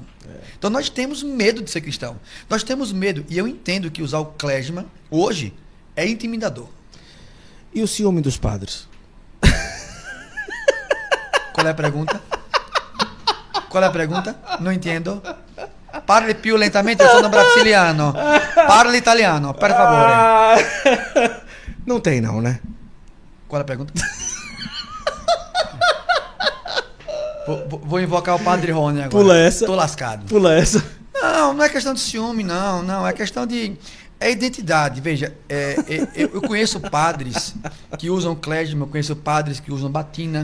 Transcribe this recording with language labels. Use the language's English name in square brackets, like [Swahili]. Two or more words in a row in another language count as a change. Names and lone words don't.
[Portuguese] Então nós temos medo de ser cristão. Nós temos medo. E eu entendo que usar o clésima, hoje, é intimidador. E o ciúme dos padres? Qual é a pergunta? Qual é a pergunta? Não entendo. [Italian] Parli più lentamente, eu sono brasiliano. Parli italiano, per favore. [Portuguese] Não tem não, né? Qual é a pergunta? Vou invocar o Padre Rony agora. Pula essa. Tô lascado. Pula essa. Não é questão de ciúme, não. É questão de... É identidade. Veja, eu conheço padres que usam klezmer, eu conheço padres que usam batina.